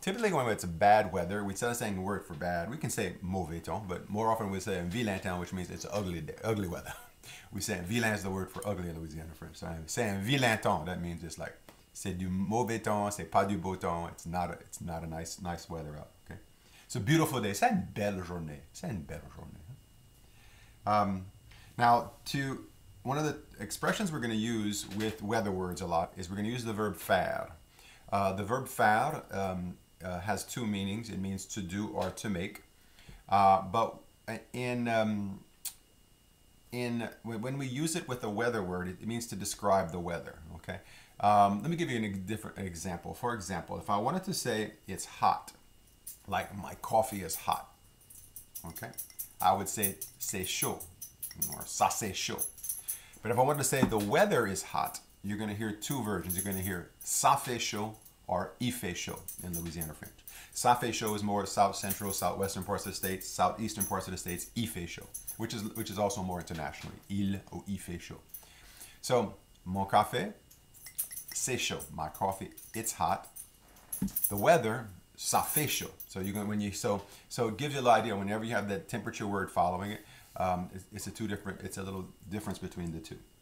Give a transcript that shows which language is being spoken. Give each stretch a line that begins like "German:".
English: Typically when it's bad weather, instead of saying the word for bad, we can say
French: mauvais temps,
English: but more often we say
French: un vilain temps,
English: which means it's ugly day, ugly weather. We say vilain is the word for ugly in Louisiana French.
French: So c'est un vilain temps,
English: that means it's like
French: c'est du mauvais temps, c'est pas du beau temps,
English: it's not a nice weather out, okay? It's a beautiful day.
French: C'est une belle journée. C'est une belle journée.
English: Now, one of the expressions we're going to use with weather words a lot is we're going to use the verb faire. The verb faire has two meanings. It means to do or to make. But when we use it with a weather word, it means to describe the weather. Okay. Let me give you a different example. For example, if I wanted to say it's hot, like my coffee is hot. Okay. I would say
French: c'est chaud, or ça c'est chaud.
English: But if I wanted to say the weather is hot, you're going to hear two versions. You're going to hear
French: ça fait chaud
English: or
French: il fait chaud
English: in Louisiana French.
French: Ça fait chaud
English: is more south central, southwestern parts of the states, southeastern parts of the states.
French: Il fait chaud,
English: which is also more internationally.
French: Il ou il fait chaud.
English: So
French: mon café, c'est chaud.
English: My coffee, it's hot. The weather,
French: ça fait chaud.
English: So so it gives you an idea whenever you have that temperature word following it. It's a little difference between the two.